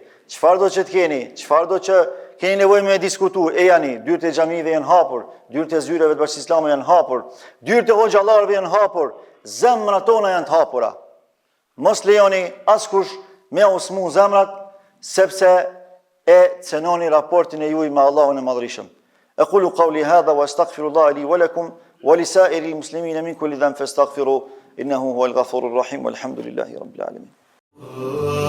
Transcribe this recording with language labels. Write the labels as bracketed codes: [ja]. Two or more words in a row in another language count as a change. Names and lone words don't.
[sq] Çfarë do që të keni, çfarë do që keni nevojë me diskutu, e jani, dyert e xhamive janë hapur, dyert e zyreve të Bashkisë Islame janë hapur, dyert e hoxhallarëve janë hapur, zemrat tona janë të hapura. Mos lejoni askush me usmu zemrat, sepse e cenoni raportin e juaj me Allahun e Madhërisëm. [ar] أقول قولي هذا وأستغفر الله لي ولكم ولسائر المسلمين من كل ذنب فاستغفروه إنه هو الغفور الرحيم والحمد لله رب العالمين.